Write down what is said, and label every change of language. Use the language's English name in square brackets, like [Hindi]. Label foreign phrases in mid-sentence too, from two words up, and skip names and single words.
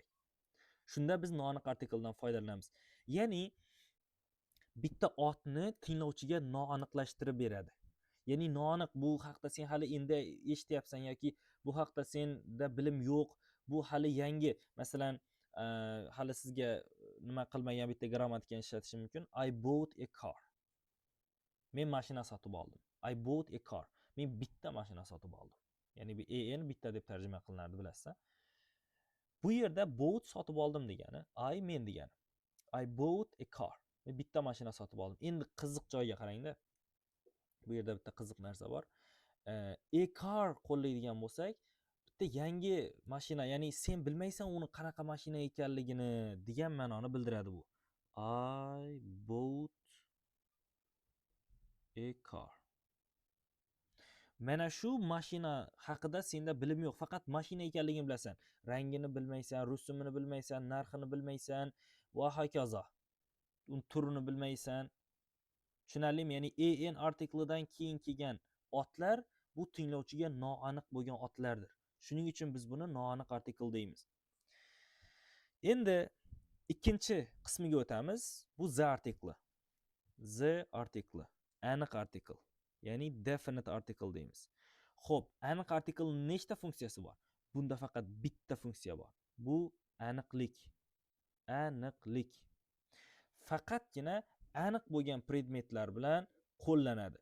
[Uzbek] Shunda biz noaniq artikldan foydalanamiz. Ya'ni bitta otni tinglovchiga noaniqlashtirib beradi. Ya'ni noaniq, bu haqda sen hali endi eshityapsan yoki bu haqda senda bilim yo'q, bu hali yangi. Masalan, hali sizga nima qilmagan bitta grammatikani ishlatishim mumkin. [English] I bought a car. [Uzbek] Men mashina sotib oldim. [English] I bought a car. [Uzbek] Men bitta mashina sotib oldim. Ya'ni bu en bitta deb tarjima qilinadi, bilasizmi? Bu yerda bought sotib oldim degani, I men degani. [English] I bought a car. [Uzbek] Men bitta mashina sotib oldim. Endi qiziq joyga qarangda. Bu yerda bitta qiziq narsa bor. [English] A car [Uzbek] qo'llaydigan bo'lsak, bitta yangi mashina, ya'ni sen bilmaysan uni qanaqa mashina ekanligini degan ma'noni bildiradi bu. [English] I bought a car. [Uzbek] Mana shu mashina haqida senda bilim yo'q, faqat mashina ekanligini bilasan. Rangini bilmaysan, rusumini bilmaysan, narxini bilmaysan va hokazo. Un turini bilmaysan. Tushunarlimi? Ya'ni en artiklidan keyin kelgan otlar bu tinglovchiga noaniq bo'lgan otlardir. Shuning uchun biz buni noaniq artikl deymiz. Endi ikkinchi qismiga o'tamiz. Bu the artikli. The artikli, aniq artikl. Ya'ni [English] definite article [Uzbek] deymiz. Xo'p, aniq artiklning nechta funksiyasi bor? Bunda faqat bitta funksiya bor. Bu aniqlik. Aniqlik. Faqatgina aniq bo'lgan predmetlar bilan qo'llanadi.